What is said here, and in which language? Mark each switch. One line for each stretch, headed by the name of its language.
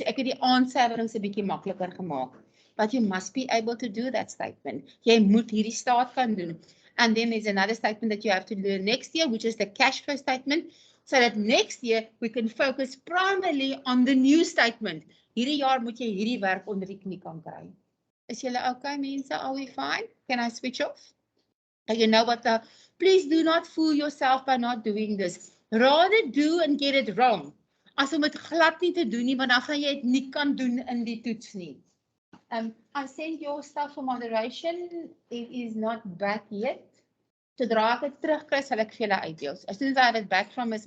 Afrikaans: So ek het die aansuiwerings 'n bietjie makliker gemaak.
English: But you must be able to do that statement.
Afrikaans: Jy moet hierdie staat kan doen.
English: And then there's another statement that you have to learn next year, which is the cash flow statement. So that next year we can focus primarily on the new statement.
Afrikaans: Hierdie jaar moet jy hierdie werk onder die knie kan kry. Is julle okay, mense?
English: Are we fine? Can I switch off? You know what please do not fool yourself by not doing this. Rather do and get it wrong.
Afrikaans: As om dit glad nie te doen nie, want dan gaan jy dit nie kan doen in die toets nie.
English: I sent your stuff for moderation. It is not back yet.
Afrikaans: Sodra ek dit terugkry, sal ek vir julle uitdeel.
English: As soon as I have it back from Ms.